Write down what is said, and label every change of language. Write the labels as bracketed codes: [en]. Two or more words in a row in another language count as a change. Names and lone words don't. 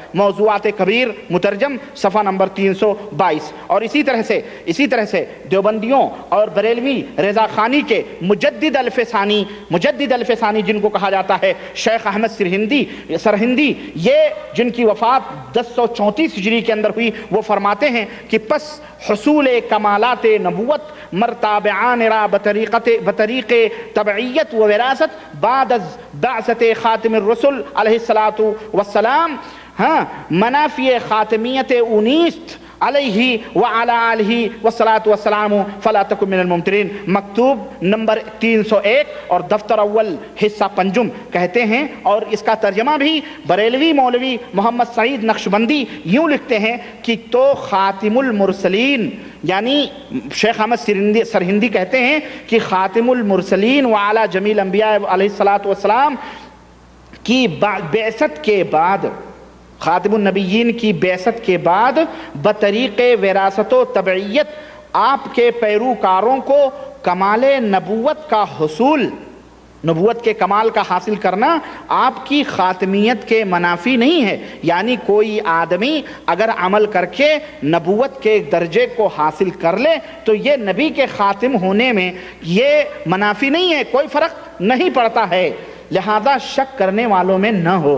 [ur] موضوعات کبیر مترجم صفحہ نمبر 322۔ اور اسی طرح سے دیوبندیوں اور بریلوی رضا خانی کے مجدد الفسانی جن کو کہا جاتا ہے، شیخ احمد سرہندی، یہ جن کی وفات 1034 ہجری کے اندر ہوئی، وہ فرماتے ہیں کہ [fa] پس حصول کمالات نبوت مرتابعان را بطریق تبعیت و وراثت بعد از بعثت [ar] خاتم الرسل علیہ الصلاۃ والسلام، [fa] ہاں منافی خاتمیت اونیست [ar] علیہ وعلی آلہ والصلاۃ والسلام فلا تکن من الممترین، [ur] مکتوب نمبر 301 اور دفتر اول حصہ پنجم کہتے ہیں، اور اس کا ترجمہ بھی بریلوی مولوی محمد سعید نقشبندی یوں لکھتے ہیں کہ تو [ar] خاتم المرسلین، [ur] یعنی شیخ احمد سرہندی کہتے ہیں کہ [ar] خاتم المرسلین وعلی جمیع الانبیاء علیہ الصلاۃ والسلام [ur] کی بعثت کے بعد، خاتم النبیین کی بعثت کے بعد بطریق وراثت و تبعیت آپ کے پیروکاروں کو کمال نبوت کا حصول، نبوت کے کمال کا حاصل کرنا آپ کی خاتمیت کے منافی نہیں ہے، یعنی کوئی آدمی اگر عمل کر کے نبوت کے درجے کو حاصل کر لے تو یہ نبی کے خاتم ہونے میں یہ منافی نہیں ہے، کوئی فرق نہیں پڑتا ہے، لہذا شک کرنے والوں میں نہ ہو۔